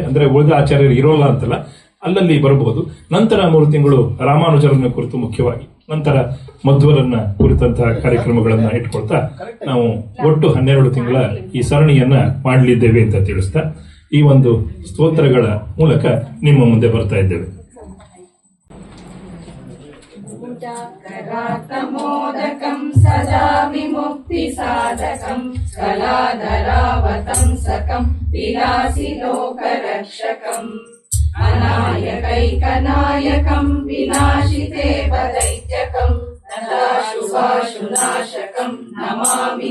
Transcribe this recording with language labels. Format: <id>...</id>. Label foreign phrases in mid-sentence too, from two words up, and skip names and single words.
<kn>ಅಂದ್ರೆ ಉಳಿದ ಆಚಾರ್ಯರು ಇರೋಲ್ಲ ಅಂತಲ್ಲ, ಅಲ್ಲಲ್ಲಿ ಬರಬಹುದು. ನಂತರ 3 ತಿಂಗಳು ರಾಮಾನುಜರನ್ನ ಕುರಿತು ಮುಖ್ಯವಾಗಿ, ನಂತರ ಮಧ್ವರನ್ನ ಕುರಿತಂತಹ ಕಾರ್ಯಕ್ರಮಗಳನ್ನ ಇಟ್ಕೊಳ್ತಾ ನಾವು ಒಟ್ಟು 12 ತಿಂಗಳ ಈ ಸರಣಿಯನ್ನ ಮಾಡಲಿದ್ದೇವೆ ಅಂತ ತಿಳಿಸ್ತಾ ಈ ಒಂದು ಸ್ತೋತ್ರಗಳ ಮೂಲಕ ನಿಮ್ಮ ಮುಂದೆ ಬರ್ತಾ ಇದ್ದೇವೆ.</kn> <sa>करातमोदकं सदा विमुक्तिसाधकं कलाधरावतंसकं विलासि लोकरक्षकम् अनायकैकनायकं विनाशिते वदैत्यकं नदाशुभाशुनाशकं नमामि</sa>